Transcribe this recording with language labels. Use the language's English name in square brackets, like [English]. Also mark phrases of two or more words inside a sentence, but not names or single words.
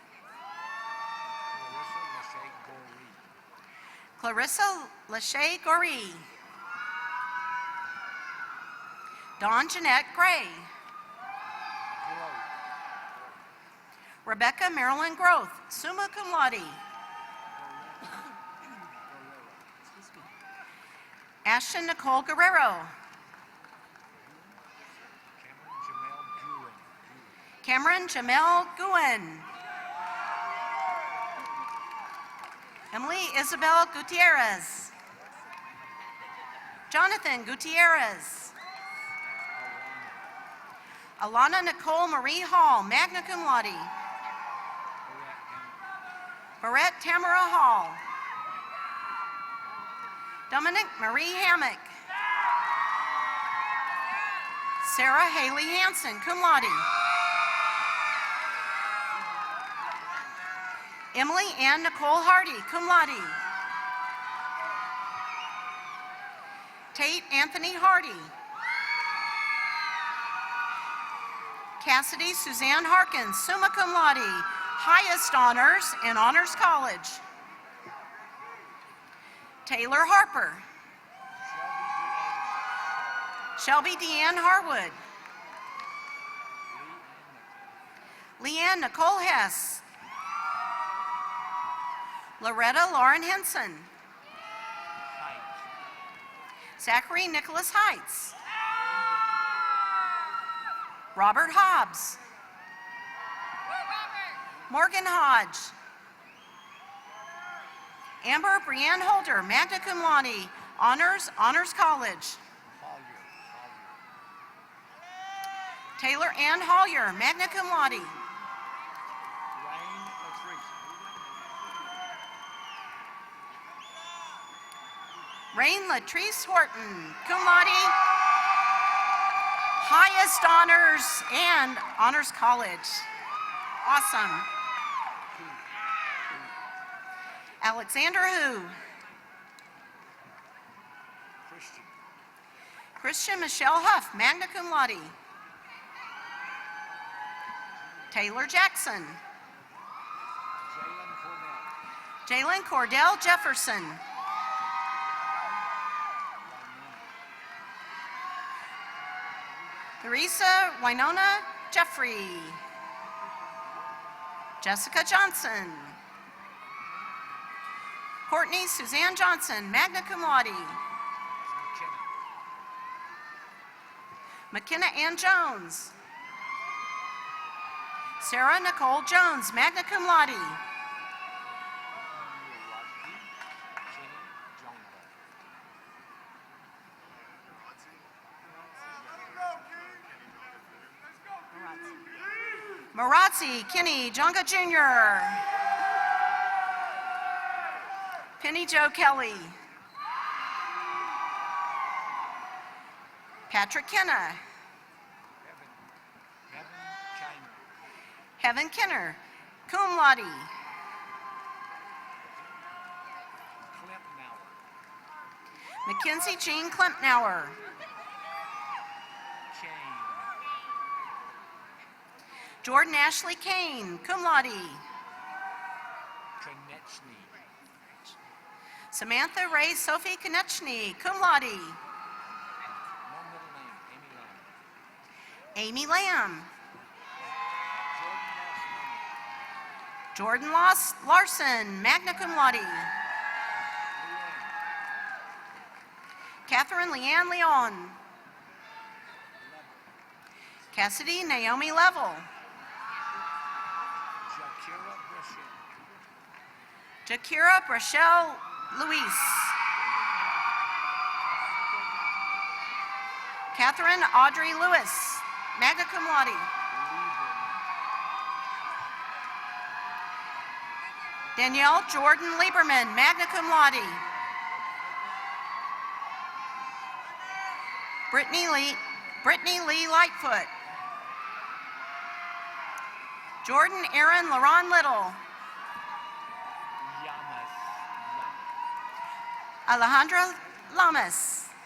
[English] Clarissa Lachey Goree. Dawn Jeanette Gray. Rebecca Marilyn Groth, [Latin] summa cum laude. [English] Ashton Nicole Guerrero. Cameron Jamel Guen. Emily Isabel Gutierrez. Jonathan Gutierrez. Alana Nicole Marie Hall, [Latin] magna cum laude. [English] Barrett Tamara Hall. Dominic Marie Hammock. Sarah Haley Hansen, [Latin] cum laude. [English] Emily Ann Nicole Hardy, [Latin] cum laude. [English] Tate Anthony Hardy. Cassidy Suzanne Harkins, [Latin] summa cum laude, [English] highest honors in Honors College. Taylor Harper. Shelby Deanne Harwood. Leanne Nicole Hess. Loretta Lauren Henson. Zachary Nicholas Heights. Robert Hobbs. Morgan Hodge. Amber Brianne Holder, [Latin] magna cum laude, [English] Honors College. Taylor Ann Hollier, [Latin] magna cum laude. [English] Rain Latrice Horton, [Latin] cum laude, [English] highest honors and Honors College. Awesome. Alexander Hu. Christian Michelle Huff, [Latin] magna cum laude. [English] Taylor Jackson. Jalen Cordell Jefferson. Theresa Winona Jeffrey. Jessica Johnson. Courtney Suzanne Johnson, [Latin] magna cum laude. [English] McKenna Ann Jones. Sarah Nicole Jones, [Latin] magna cum laude. [English] Marazzi Kenny Jonga Jr. Penny Jo Kelly. Patrick Kenna. Heaven Kenner, [Latin] cum laude. [English] Mackenzie Jean Klempnauer. Jordan Ashley Kane, [Latin] cum laude. [English] Samantha Ray Sophie Konechny, [Latin] cum laude. [English] Amy Lamb. Jordan Larson, [Latin] magna cum laude. [English] Catherine Leanne Leon. Cassidy Naomi Level. Jakira Brachelle Luis. Catherine Audrey Lewis, [Latin] magna cum laude. [English] Danielle Jordan Lieberman, [Latin] magna cum laude. [English] Brittany Lee Lightfoot. Jordan Aaron LaRon Little. Alejandra Lamas.